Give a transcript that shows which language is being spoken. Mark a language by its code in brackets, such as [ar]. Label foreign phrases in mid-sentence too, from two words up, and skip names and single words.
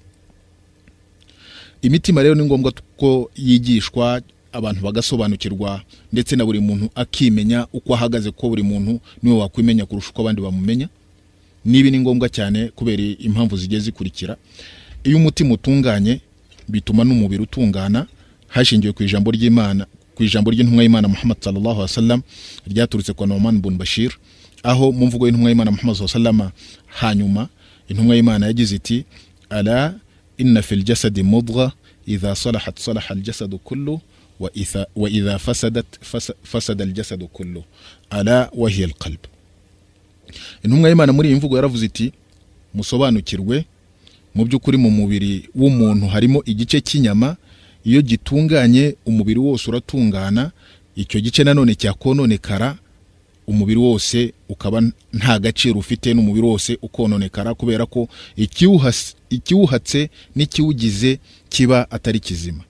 [rw] Imitima rero ni ngombwa ko yigishwa, abantu bagasobanukirwa, ndetse na buri muntu akimenya uko ahagaze, ko buri muntu niwe wakwimenya kurusha uko abandi bamumenya. Nibi ni ngombwa cyane kubera impamvu zigiye zikurikira. Iyo umutima utunganye bituma n'umubiri utungana, hashingiwe ku ijambo ry'Imana, ku ijambo ry'intumwa y'Imana Muhammad [ar] صلى الله عليه وسلم [rw] ryaturutse kwa Nu'man ibn Bashir, aho mu mvugo y'intumwa y'Imana Muhammad [ar] صلى الله عليه وسلم [rw] hanyuma intumwa y'Imana yagize iti: [ar] ألا إن في الجسد مضغة إذا صلحت صلح الجسد كله وإذا فسدت فسد الجسد كله ألا وهي القلب. [rw] Intumwa y'Imana muri iyi mvugo yaravuze iti musobanukirwe, mu by'ukuri mu mubiri w'umuntu harimo igice cy'inyama, iyo gitunganye umubiri wose uratungana, icyo gice nanone cyakononekara umubiri wose ukaba nta gaciro ufite, n'umubiri wose ukononekara, kubera ko ikiwuhatse n'ikiwugize kiba atari kizima.